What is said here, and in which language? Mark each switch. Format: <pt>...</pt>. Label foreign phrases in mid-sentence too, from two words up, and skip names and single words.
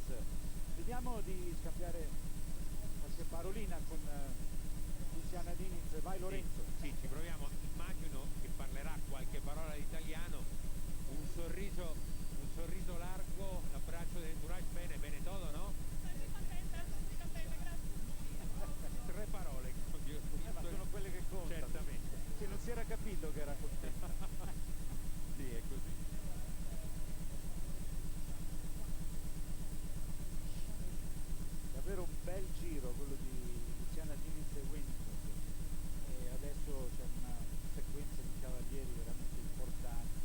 <it>Vediamo di scambiare qualche parolina con Luciana Diniz. Vai Lorenzo. Sì, ci proviamo. Immagino che parlerà qualche parola di italiano. Un sorriso largo, l'abbraccio dell'entourage, bene</it> <es>todo, no? Estoy muy contenta, gracias.</es> <it>3 parole. Ma sono quelle che contano. Certamente. Che non si era capito che era contento. Sì, è così. Davvero un bel giro quello di Luciana Diniz e Winning Mood, e adesso c'è una sequenza di cavalieri veramente importanti.</it>